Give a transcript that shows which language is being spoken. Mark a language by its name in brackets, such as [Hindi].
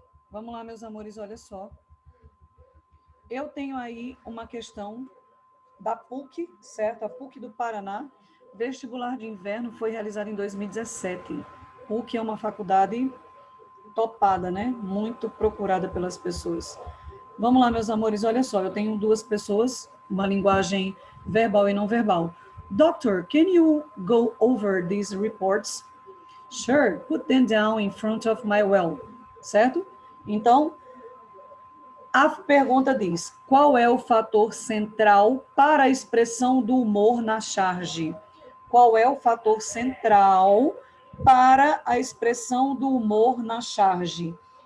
[Portuguese] Vamos lá, meus amores, olha só. Eu tenho aí uma questão da PUC, certo? A PUC do Paraná. Vestibular de inverno foi realizado em 2017. PUC é uma faculdade topada, né? Muito procurada pelas pessoas. Vamos lá, meus amores, olha só, eu tenho duas pessoas, uma linguagem verbal e não verbal. [English] Doctor, can you go over these reports? Sure, put them down in front of my well. [Portuguese] Certo? Então, a pergunta diz, qual é o fator central para a expressão do humor na charge? Qual é o fator central para a expressão do humor na charge?